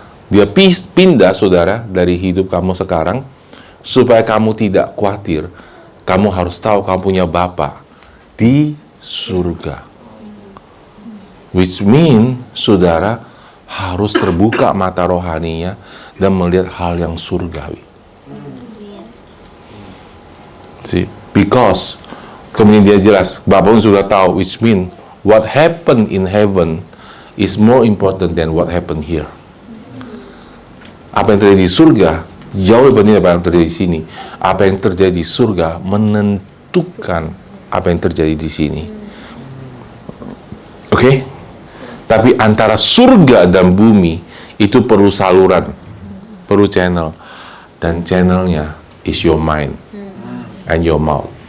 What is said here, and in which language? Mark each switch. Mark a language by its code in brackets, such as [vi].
[id] Dia pindah, saudara, dari hidup kamu sekarang, supaya kamu tidak khawatir. Kamu harus tahu kamu punya Bapa di surga. Which mean, saudara, harus terbuka mata rohaninya dan melihat hal yang surgawi. [en] See? Because [id] kemudian dia jelas, Bapak pun sudah tahu, [en] which mean what happened in heaven is more important than what happened here. [id] Apa yang terjadi di surga jauh lebih penting daripada apa yang terjadi di sini. Apa yang terjadi di surga menentukan apa yang terjadi di sini. Oke? Tapi antara surga dan bumi itu perlu saluran, perlu channel, dan channelnya [en] is your mind and your mouth.